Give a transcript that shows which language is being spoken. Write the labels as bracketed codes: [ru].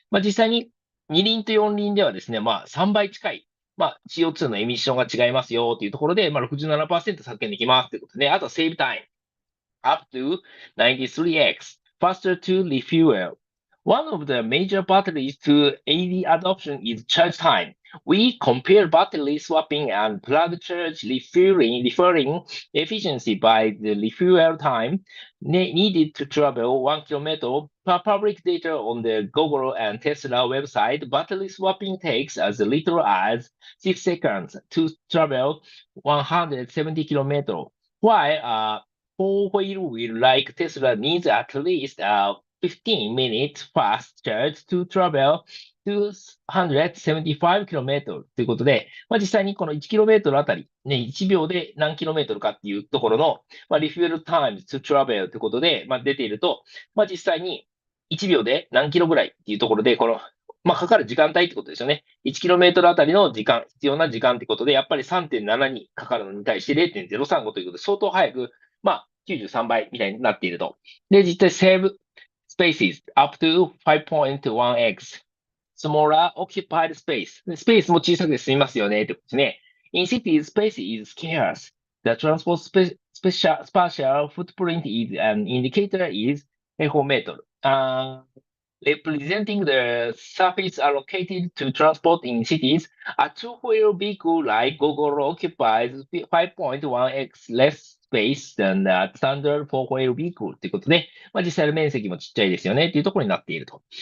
[ja] 実際に二輪と四輪ではですね、3倍近い、CO2 のエミッションが違いますよというところで、67% 削減できますということで、あと [en] save time up to 93x faster to refuel. One of the major barriers to AV adoption is charge time. We compare battery swapping and plug charge referring efficiency by the refuel time needed to travel 1 kilometer. Per public data on the Gogoro and Tesla website, battery swapping takes as little as 6 seconds to travel 170 kilometers, while four-wheel wheel like Tesla needs at least 15 minutes fast charge to travel 275km [ja] ということで、実際にこの 1km あたり、1秒で何 km かっていうところの、リフュールタイム to travel ということで、出ていると、実際に1秒で何キロぐらいっていうところで、かかる時間帯ってことですよね。 1km あたりの時間、必要な時間ってことで、やっぱり 3.7 にかかるのに対して 0.035 ということで、相当早く、93倍みたいになっていると。で、実際 [en] save spaces up to 5.1x smaller occupied space。 [ja] スペースも小さくて済みますよねってことですね。 [en] In cities, space is scarce. The transport spatial footprint is an indicator is 平方メートル。 Representing the surface allocated to transport in cities, a two-wheel vehicle like Gogoro occupies 5.1x less space than the standard four-wheel vehicle [ja] ということで、実際の面積もちっちゃいですよねっていうところになっていると。